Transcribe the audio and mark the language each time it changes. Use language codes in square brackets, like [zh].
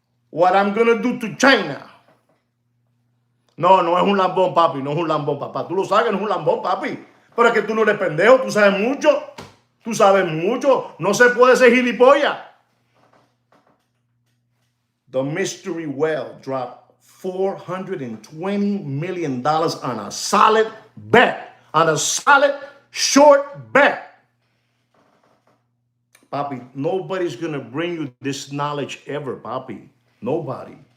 [en] What I'm going to do to China. [es] No es un lambón, papi. No es un lambón, papá. Tú lo sabes que no es un lambón, papi. Pero es que tú no eres pendejo. Tú sabes mucho. No se puede ser gilipollas. [en] The mystery well dropped $420 million on a solid bet. On a solid short bet. Papi, nobody's going to bring you this knowledge ever, papi. Nobody.